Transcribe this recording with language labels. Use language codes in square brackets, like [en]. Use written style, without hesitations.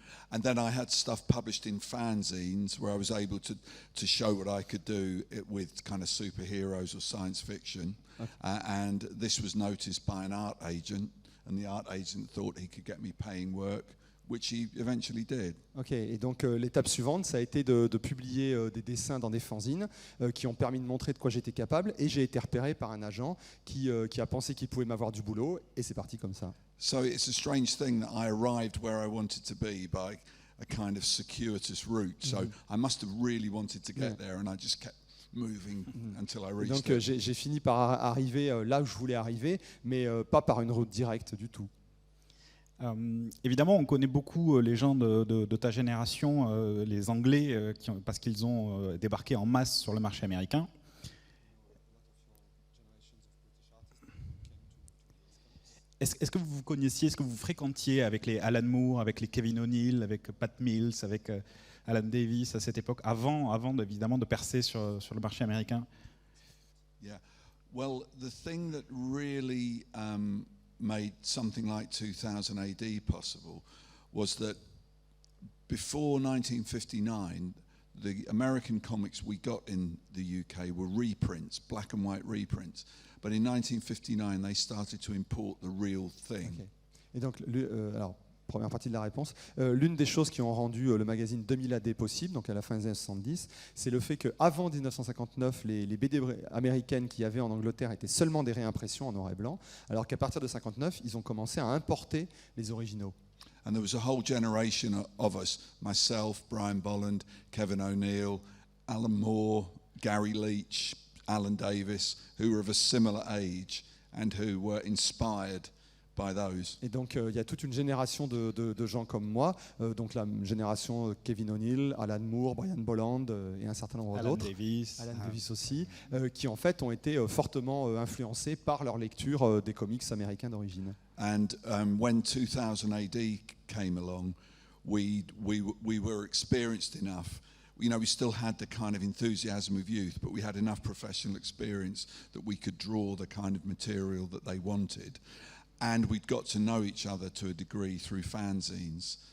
[en] And then I had stuff published in fanzines where I was able to show what I could do with kind of superheroes or science fiction. Okay. And this was noticed by an art agent, and the art agent thought he could get me paying work, which he eventually did. [fr] Ok, et donc l'étape suivante, ça a été de publier des dessins dans des fanzines qui ont permis de montrer de quoi j'étais capable, et j'ai été repéré par un agent qui a pensé qu'il pouvait m'avoir du boulot, et c'est parti comme ça. [en] So it's a strange thing that I arrived where I wanted to be by a kind of circuitous route. So I must have really wanted to get there, and I just kept moving until I reached [fr] donc [en] it. [fr] J'ai fini par arriver là où je voulais arriver, mais pas par une route directe du tout. Évidemment, on connaît beaucoup les gens de ta génération, les Anglais, parce qu'ils ont débarqué en masse sur le marché américain. Est-ce que vous vous connaissiez, est-ce que vous fréquentiez avec les Alan Moore, avec les Kevin O'Neill, avec Pat Mills, avec Alan Davis à cette époque, avant évidemment de percer sur le marché américain? [en] Yeah. Well, the thing that really made something like 2000 AD possible was that before 1959, the American comics we got in the UK were reprints, black and white reprints. But in 1959, they started to import the real thing. Okay. [fr] Et donc, alors, première partie de la réponse, l'une des choses qui ont rendu le magazine 2000 AD possible, donc à la fin des années 70, c'est le fait qu'avant 1959, les BD américaines qu'il y avait en Angleterre étaient seulement des réimpressions en noir et blanc, alors qu'à partir de 1959, ils ont commencé à importer les originaux. [en] And there was a whole generation of us, myself, Brian Bolland, Kevin O'Neill, Alan Moore, Gary Leach, Alan Davis, who were of a similar age and who were inspired by those. [fr] Et donc il y a toute une génération de gens comme moi, donc la génération Kevin O'Neill, Alan Moore, Brian Bolland et un certain nombre d'autres. Alan Davis aussi, qui en fait ont été fortement influencés par leur lecture des comics américains d'origine. [en] And when 2000 AD came along, we were experienced enough. You know, we still had the kind of enthusiasm of youth, but we had enough professional experience that we could draw the kind of material that they wanted. And we'd got to know each other to a degree through fanzines.